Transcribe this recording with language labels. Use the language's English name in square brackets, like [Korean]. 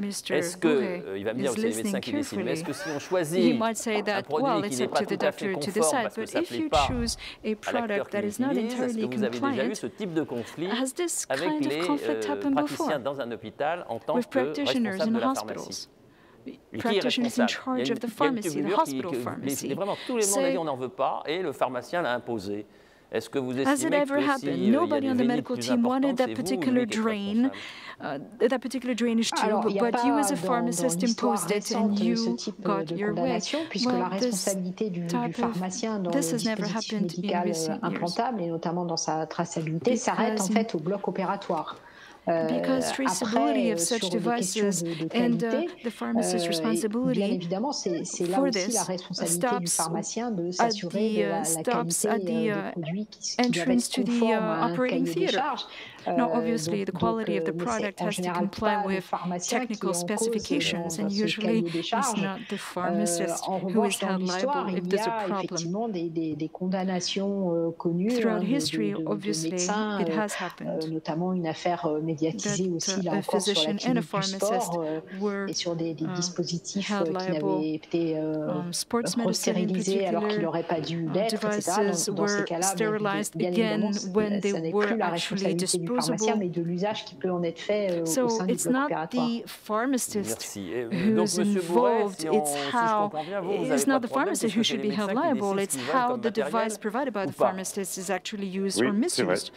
[French] Est-ce qu'il va me dire, c'est les médecins qui décident, mais est-ce que si on choisit un produit qui n'est pas tout à fait conforme parce que ça ne plaît pas à l'acteur qui l'utilise, est-ce que vous avez déjà eu ce type de conflit avec les praticiens dans un hôpital en tant que responsable de la pharmacie? [English] Practitioners in charge of the pharmacy, the hospital pharmacy. [French] Vraiment, tout le monde a dit on n'en veut pas et le pharmacien l'a imposé. Est-ce que vous estimez que si [English] nobody on the medical team wanted that particular drain, but you as a pharmacist imposed it and you got your way. [French] Puisque la responsabilité du pharmacien dans le dispositif médical implantable et notamment dans sa traçabilité s'arrête en fait au bloc opératoire. [English] Because traceability of such devices and the pharmacist's responsibility [French] bien évidemment, c'est là aussi la responsabilité du pharmacien de s'assurer de la qualité des produits qui doivent être conformes à un cahier des charges. [English] Now, obviously, the quality of the product has to comply with technical specifications, and usually it's not the pharmacist who is held liable if there's a problem. [French] Des condamnations connues [English] Throughout history, obviously, it has happened. [French] Notamment une affaire médiatisée aussi là encore sur la clinique du sport et sur des dispositifs qui n'avaient été stérilisés alors qu'ils n'auraient pas dû l'être, etc. Dans ces cas-là, bien évidemment, ça n'est plus la responsabilité du pharmacien, mais de l'usage qui peut en être fait au sein du bloc opératoire. [English] The pharmacist who's involved, it's not the pharmacist who should be held liable, it's how the device provided by the pharmacist is actually used or misused.